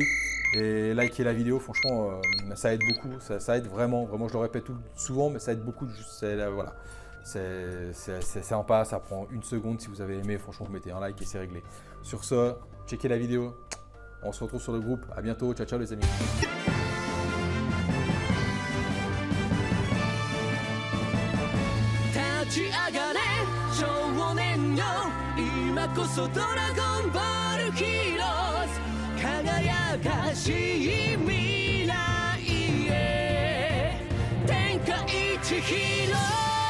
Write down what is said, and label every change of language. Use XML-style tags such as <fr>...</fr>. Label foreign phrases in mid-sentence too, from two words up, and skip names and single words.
<fr>Et likez la vidéo, franchement, ça aide beaucoup. Ça aide vraiment, vraiment, je le répète souvent, mais ça aide beaucoup. Voilà. C'est sympa, ça prend une seconde. Si vous avez aimé, franchement, vous mettez un like et c'est réglé. Sur ce, checkez la vidéo. On se retrouve sur le groupe. À bientôt.</fr> <it>Ciao, ciao</it> <fr>les amis.</fr> <ja>立ち上がれ少年よ今こそドラゴンボールヒーローズ輝かしい未来へ天下一ヒーロー</ja>